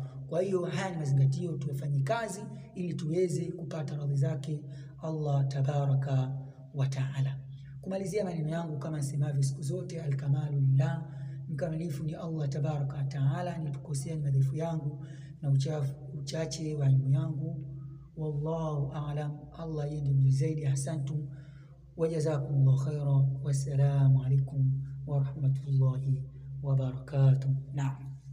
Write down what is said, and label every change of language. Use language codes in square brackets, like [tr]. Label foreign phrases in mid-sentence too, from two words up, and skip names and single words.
[sw] Kwa hiyo haya ni mazingatio tuyafanye kazi ili tuweze kupata radhi zake Allah [ar] تبارك وتعالى. [sw] Kumalizia maneno yangu kama nisemavyo siku zote, [ar] الكمال لله, [sw] mkamilifu ni Allah [ar] تبارك وتعالى. [sw] Nitukosea ni madhaifu yangu na uchache wa elimu yangu. [ar] والله أعلم. [sw] Allah yeye ndiye zaidi. [ar] أحسنتم وجزاكم الله خيرا. والسلام عليكم ورحمة الله وبركاته. [sw] Naam.